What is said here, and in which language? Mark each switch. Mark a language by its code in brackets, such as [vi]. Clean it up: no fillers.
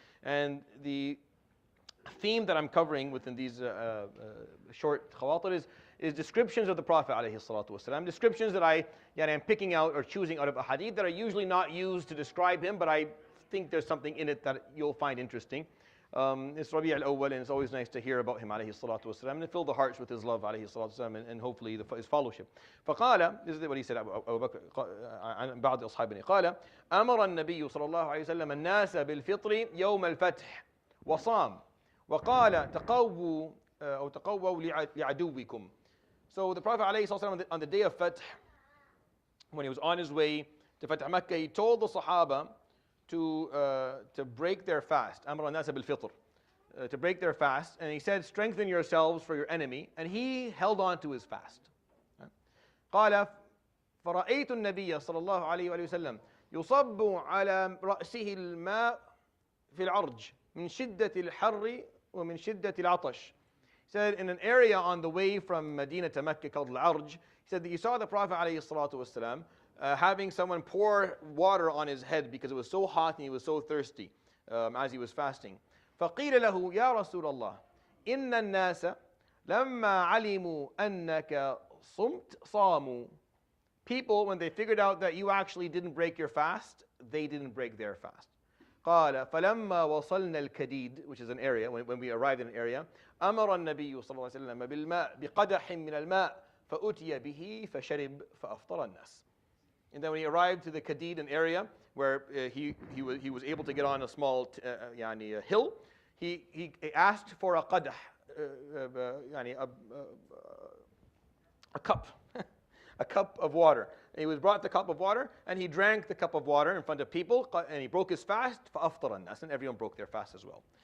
[en] And the theme that I'm covering within these short khawatir is descriptions of the Prophet ﷺ. Descriptions that I am picking out or choosing out of a hadith that are usually not used to describe him, but I think there's something in it that you'll find interesting. It's Rabi' al-Awwal, and it's always nice to hear about him ﷺ, and fill the hearts with his love ﷺ, and hopefully his fellowship. [ar] فقال, [en] this is what he said, [ar] Abu Bakr, عن بعض أصحابنا قال أمر النبي صلى الله عليه وسلم الناس بالفطر يوم الفتح وصام وقال تقووا أو تقووا لعدوكم. [en] So the Prophet ﷺ, on the day of Fath, when he was on his way to Fath Makkah, he told the Sahaba to break their fast. [ar] أمر الناس بالفطر, [en] to break their fast, and he said, strengthen yourselves for your enemy, and he held on to his fast. [ar] قال فرأيت النبي صلى الله عليه وسلم يصب على رأسه الماء في العرج من شدة الحر ومن شدة العطش. [en] He said, in an area on the way from Medina to Mecca called Al-Arj, he said that you saw the Prophet ﷺ having someone pour water on his head because it was so hot and he was so thirsty as he was fasting. [ar] فقيل له يا رسول الله إن الناس لما علموا أنك صمت صاموا. [en] People, when they figured out that you actually didn't break your fast, they didn't break their fast. [ar] قال فلما وصلنا الكديد, [en] which is an area, [ar] when we arrived in an area, أمر النبي صلى الله عليه وسلم بالماء بقدح من الماء فأتي به فشرب فأفطر الناس. [en] And then when he arrived to the Kadid, an area where he was able to get on a small hill, he asked for a qadah, a cup, a cup of water. And he was brought the cup of water, and he drank the cup of water in front of people, and he broke his fast, [ar] فَأَفْطَرَ النَّاسِ, [en] and everyone broke their fast as well.